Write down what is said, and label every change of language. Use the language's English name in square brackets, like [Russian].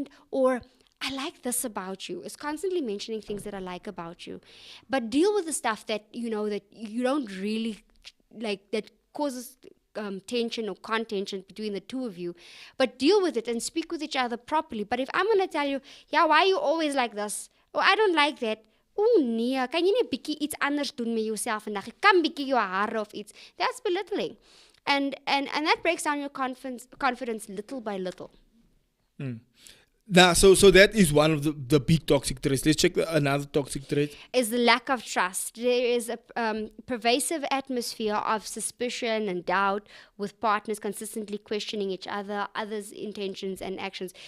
[English] Or I like this about you. It's constantly mentioning things that I like about you. But deal with the stuff that that you don't really like, that causes tension or contention between the two of you. But deal with it and speak with each other properly. But if I'm going to tell you, yeah, why are you always like this? Or I don't like that. [Afrikaans] Oh nee, kan jy nie 'n bietjie iets anders doen met jouself vandag? Jy kan bietjie jou hare of iets. [English] That's belittling. And that breaks down your confidence little by little. Now, so that is one of the big toxic traits. Let's check another toxic trait. Is the lack of trust. There is a pervasive atmosphere of suspicion and doubt, with partners consistently questioning each other, others' intentions and actions.